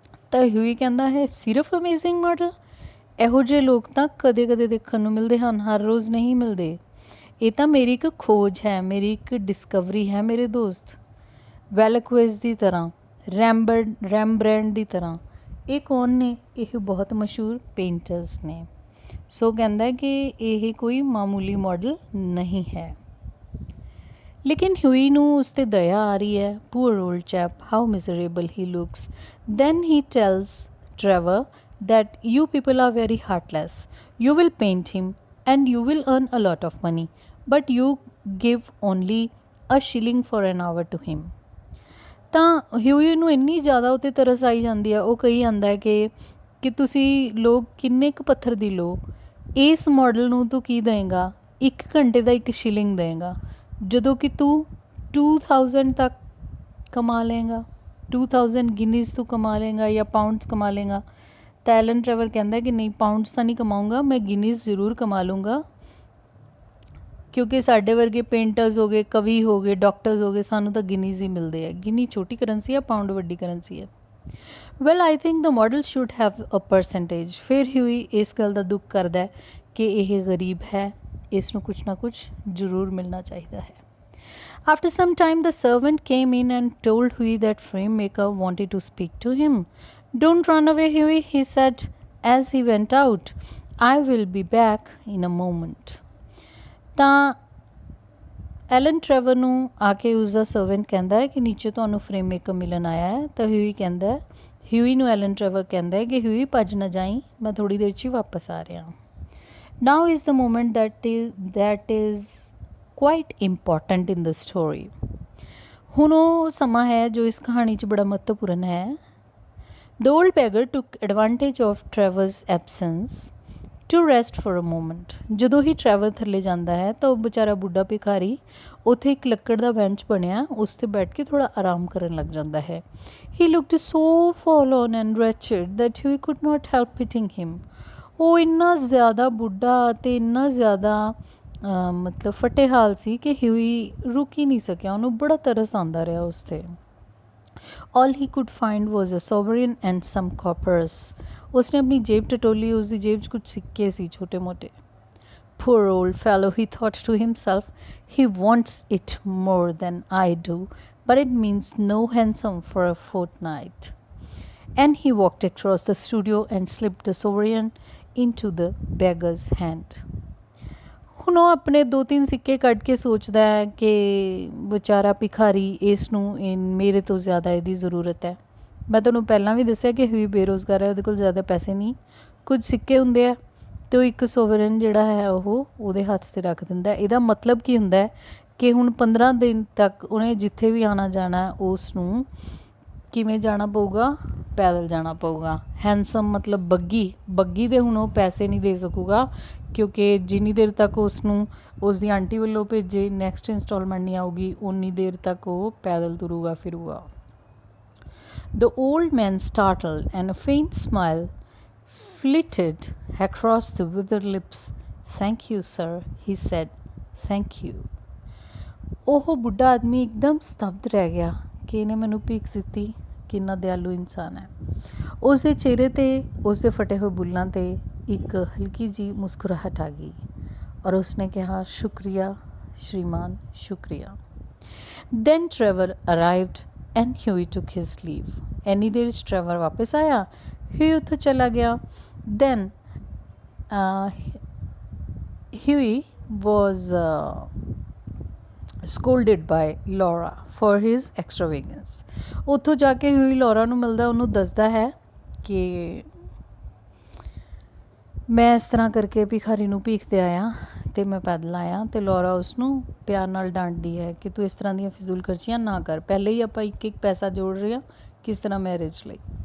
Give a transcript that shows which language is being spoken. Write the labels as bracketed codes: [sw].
[pa] ਤਾਂ ਹਿਊਈ ਕਹਿੰਦਾ ਹੈ ਸਿਰਫ ਅਮੇਜ਼ਿੰਗ ਮਾਡਲ, ਇਹੋ ਜਿਹੇ ਲੋਕ ਤਾਂ ਕਦੇ ਕਦੇ ਦੇਖਣ ਨੂੰ ਮਿਲਦੇ ਹਨ, ਹਰ ਰੋਜ਼ ਨਹੀਂ ਮਿਲਦੇ। ਇਹ ਤਾਂ ਮੇਰੀ ਇੱਕ ਖੋਜ ਹੈ, ਮੇਰੀ ਇੱਕ ਡਿਸਕਵਰੀ ਹੈ ਮੇਰੇ ਦੋਸਤ। ਵੈਲਕੁਇਜ਼ ਦੀ ਤਰ੍ਹਾਂ, ਰੈਮਬਰੈਂਡ ਦੀ ਤਰ੍ਹਾਂ। ਇਹ ਕੌਣ ਨੇ? ਇਹ ਬਹੁਤ ਮਸ਼ਹੂਰ ਪੇਂਟਰਸ ਨੇ। ਸੋ ਕਹਿੰਦਾ ਕਿ ਇਹ ਕੋਈ ਮਾਮੂਲੀ ਮਾਡਲ ਨਹੀਂ ਹੈ। ਲੇਕਿਨ ਹਿਊਈ ਨੂੰ ਉਸ 'ਤੇ ਦਇਆ ਆ ਰਹੀ ਹੈ। [en] Poor old chap, how miserable he looks. Then he tells Trevor that you people are very heartless। You will paint him and you will earn a lot of money, but you give only a shilling for an hour to him। [pa] ਤਾਂ ਹਿਊਈ ਨੂੰ ਇੰਨੀ ਜ਼ਿਆਦਾ ਉੱਤੇ ਤਰਸ ਆਈ ਜਾਂਦੀ ਹੈ, ਉਹ ਕਹੀ ਜਾਂਦਾ ਹੈ ਕਿ ਤੁਸੀਂ ਲੋਕ ਕਿੰਨੇ ਕੁ ਪੱਥਰ ਦੀ ਲੋ, ਇਸ ਮਾਡਲ ਨੂੰ ਤੂੰ ਕੀ ਦੇਂਗਾ, 1 ਘੰਟੇ ਦਾ 1 ਸ਼ਿਲਿੰਗ ਦੇਂਗਾ, ਜਦੋਂ ਕਿ ਤੂੰ 2000 ਤੱਕ ਕਮਾ ਲਏਗਾ, 2000 ਗਿਨੀਜ਼ ਤੂੰ ਕਮਾ ਲਏਗਾ ਜਾਂ ਪਾਊਂਡਸ ਕਮਾ ਲਏਗਾ। ਤਾਂ ਐਲਨ ਟਰੈਵਰ ਕਹਿੰਦਾ ਕਿ ਨਹੀਂ, ਪਾਊਂਡਸ ਤਾਂ ਨਹੀਂ ਕਮਾਊਂਗਾ, ਮੈਂ ਗਿਨੀਜ਼ ਜ਼ਰੂਰ ਕਮਾ ਲੂੰਗਾ, ਕਿਉਂਕਿ ਸਾਡੇ ਵਰਗੇ ਪੇਂਟਰਸ ਹੋ ਗਏ, ਕਵੀ ਹੋ ਗਏ, ਡਾਕਟਰਸ ਹੋ ਗਏ, ਸਾਨੂੰ ਤਾਂ ਗਿਨੀਜ਼ ਹੀ ਮਿਲਦੇ ਆ। ਗਿਨੀ ਛੋਟੀ ਕਰੰਸੀ ਆ, ਪਾਊਂਡ ਵੱਡੀ ਕਰੰਸੀ ਹੈ। [en] Well I think the model should have a percentage. [pa] ਫਿਰ ਹਿਊਈ ਇਸ ਗੱਲ ਦਾ ਦੁੱਖ ਕਰਦਾ ਕਿ ਇਹ ਗਰੀਬ ਹੈ, ਇਸ ਨੂੰ ਕੁਛ ਨਾ ਕੁਛ ਜ਼ਰੂਰ ਮਿਲਣਾ ਚਾਹੀਦਾ ਹੈ। [en] After some time the servant came in and told Huey that frame maker wanted to speak to him। Don't run away, Huey, he said as he went out। I will be back in a moment। [pa] ਤਾਂ Allen Traverse ਨੂੰ ਆ ਕੇ ਉਸਦਾ servant ਕਹਿੰਦਾ ਹੈ ਕਿ ਨੀਚੇ ਤੁਹਾਨੂੰ frame maker ਮਿਲਣ ਆਇਆ ਹੈ। ਤਾਂ ਹਿਊਈ ਨੂੰ ਐਲਨ ਟਰੈਵਰ ਕਹਿੰਦਾ ਹੈ ਕਿ ਹਿਊਈ ਭੱਜ ਨਾ ਜਾਈਂ, ਮੈਂ ਥੋੜ੍ਹੀ ਦੇਰ 'ਚ ਹੀ ਵਾਪਸ ਆ ਰਿਹਾ। [en] Now is the moment that is quite important in the story। [pa] ਹੁਣ ਉਹ ਸਮਾਂ ਹੈ ਜੋ ਇਸ ਕਹਾਣੀ 'ਚ ਬੜਾ ਮਹੱਤਵਪੂਰਨ ਹੈ। [en] The old beggar took advantage of Trevor's absence to rest for a moment। [pa] ਜਦੋਂ ਹੀ ਟਰੈਵਰ ਥੱਲੇ ਜਾਂਦਾ ਹੈ ਤਾਂ ਉਹ ਵਿਚਾਰਾ ਬੁੱਢਾ ਭਿਖਾਰੀ ਉੱਥੇ ਇੱਕ ਲੱਕੜ ਦਾ ਬੈਂਚ ਬਣਿਆ, ਉਸ 'ਤੇ ਬੈਠ ਕੇ ਥੋੜ੍ਹਾ ਆਰਾਮ ਕਰਨ ਲੱਗ ਜਾਂਦਾ ਹੈ। [en] He looked so forlorn and wretched that Huey could not help pitying him। [pa] ਉਹ ਇੰਨਾ ਜ਼ਿਆਦਾ ਬੁੱਢਾ ਅਤੇ ਇੰਨਾ ਜ਼ਿਆਦਾ ਮਤਲਬ ਫਟੇ ਹਾਲ ਸੀ ਕਿ ਹਿਊਈ ਰੁਕ ਹੀ ਨਹੀਂ ਸਕਿਆ, ਉਹਨੂੰ ਬੜਾ ਤਰਸ ਆਉਂਦਾ ਰਿਹਾ ਉਸ 'ਤੇ। [en] All he could find was a sovereign and some coppers। [pa] ਉਸਨੇ ਆਪਣੀ ਜੇਬ ਟਟੋਲੀ, ਉਸ ਦੀ ਜੇਬ 'ਚ ਕੁਝ ਸਿੱਕੇ ਸੀ ਛੋਟੇ ਮੋਟੇ। [en] Poor old fellow, he thought to himself, he wants it more than I do, but it means no ransom for a fortnight। And he walked across the studio and slipped the sovereign into the beggar's hand। [pa] ਹੁਣ ਉਹ ਆਪਣੇ 2-3 ਸਿੱਕੇ ਕੱਢ ਕੇ ਸੋਚਦਾ ਹੈ ਕਿ ਵਿਚਾਰਾ ਭਿਖਾਰੀ, ਇਸ ਨੂੰ ਮੇਰੇ ਤੋਂ ਜ਼ਿਆਦਾ ਇਹਦੀ ਜ਼ਰੂਰਤ ਹੈ। ਮੈਂ ਤੁਹਾਨੂੰ ਪਹਿਲਾਂ ਵੀ ਦੱਸਿਆ ਕਿ ਹਿਊਈ ਬੇਰੁਜ਼ਗਾਰ ਹੈ, ਉਹਦੇ ਕੋਲ ਜ਼ਿਆਦਾ ਪੈਸੇ ਨਹੀਂ, ਕੁਝ ਸਿੱਕੇ ਹੁੰਦੇ ਆ ਅਤੇ ਉਹ ਇੱਕ ਸੋਵਰਨ ਜਿਹੜਾ ਹੈ ਉਹ ਉਹਦੇ ਹੱਥ 'ਤੇ ਰੱਖ ਦਿੰਦਾ। ਇਹਦਾ ਮਤਲਬ ਕੀ ਹੁੰਦਾ ਹੈ ਕਿ ਹੁਣ 15 ਦਿਨ ਤੱਕ ਉਹਨੇ ਜਿੱਥੇ ਵੀ ਆਉਣਾ ਜਾਣਾ ਉਸ ਨੂੰ ਕਿਵੇਂ ਜਾਣਾ ਪਊਗਾ, ਪੈਦਲ ਜਾਣਾ ਪਊਗਾ। ਹੈਂਡਸਮ ਮਤਲਬ ਬੱਗੀ ਦੇ ਹੁਣ ਉਹ ਪੈਸੇ ਨਹੀਂ ਦੇ ਸਕੂਗਾ, ਕਿਉਂਕਿ ਜਿੰਨੀ ਦੇਰ ਤੱਕ ਉਸ ਨੂੰ ਉਸ ਦੀ ਆਂਟੀ ਵੱਲੋਂ ਭੇਜੇ ਨੈਕਸਟ ਇੰਸਟਾਲਮੈਂਟ ਨਹੀਂ ਆਊਗੀ ਉਨੀ ਦੇਰ ਤੱਕ ਉਹ ਪੈਦਲ ਤੁਰੂਗਾ ਫਿਰੂਗਾ। [en] The old man startled and a faint smile flitted across the withered lips. Thank you, sir, he said. Thank you. [pa] ਉਹ ਬੁੱਢਾ ਆਦਮੀ ਇੱਕਦਮ ਸਤਬਦ ਰਹਿ ਗਿਆ ਕਿ ਇਹਨੇ ਮੈਨੂੰ ਭੀਖ ਦਿੱਤੀ, ਕਿੰਨਾ ਦਿਆਲੂ ਇਨਸਾਨ ਹੈ। ਉਸ ਦੇ ਚਿਹਰੇ 'ਤੇ ਉਸ ਦੇ ਫਟੇ ਹੋਏ ਬੁੱਲ੍ਹਾਂ 'ਤੇ ਇੱਕ ਹਲਕੀ ਜਿਹੀ ਮੁਸਕਰਾਹਟ ਆ ਗਈ ਔਰ ਉਸਨੇ ਕਿਹਾ, ਸ਼ੁਕਰੀਆ ਸ਼੍ਰੀਮਾਨ, ਸ਼ੁਕਰੀਆ। [en] Then Trevor arrived and Huey took his leave. [pa] ਇੰਨੀ ਦੇਰ 'ਚ ਟਰੈਵਰ ਵਾਪਸ ਆਇਆ, Huey ਉੱਥੋਂ ਚਲਾ ਗਿਆ। [en] Then Huey was scolded by Laura for his extravagance. [pa] ਉੱਥੋਂ ਜਾ ਕੇ Huey Laura ਨੂੰ ਮਿਲਦਾ, ਉਹਨੂੰ ਦੱਸਦਾ ਹੈ ਕਿ ਮੈਂ ਇਸ ਤਰ੍ਹਾਂ ਕਰਕੇ ਭਿਖਾਰੀ ਨੂੰ ਭੀਖ ਦੇ ਆਇਆ ਅਤੇ ਮੈਂ ਪੈਦਲ ਆਇਆ, ਅਤੇ ਲੋਰਾ ਉਸਨੂੰ ਪਿਆਰ ਨਾਲ ਡਾਂਟਦੀ ਹੈ ਕਿ ਤੂੰ ਇਸ ਤਰ੍ਹਾਂ ਦੀਆਂ ਫਿਜ਼ੂਲ ਖਰਚੀਆਂ ਨਾ ਕਰ, ਪਹਿਲੇ ਹੀ ਆਪਾਂ ਇੱਕ ਪੈਸਾ ਜੋੜ ਰਹੇ ਹਾਂ ਕਿਸ ਤਰ੍ਹਾਂ ਮੈਰਿਜ ਲਈ।